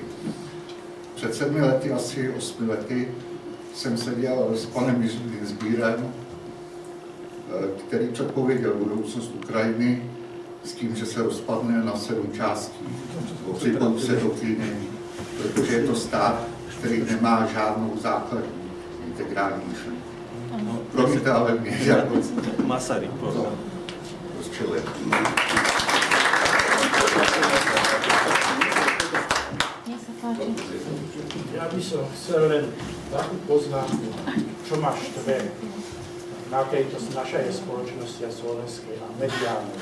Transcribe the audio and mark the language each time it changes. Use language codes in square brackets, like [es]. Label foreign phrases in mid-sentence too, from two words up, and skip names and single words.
[cs] Před 7 lety, asi 8 lety, jsem seděl s panem Jiřím Dinsbírem, který předpověděl budoucnost Ukrajiny s tím, že se rozpadne na 7 částí. Připojil se do Kyny, protože je to stát, který nemá žádnou základní integrální myšlenku. Promiňte, ale mě jako Masaryk, to rozčiluje. [sk] Ja by som chcel len takú poznámku, čo ma štve na tejto našej spoločnosti a slovenskej a mediálnej.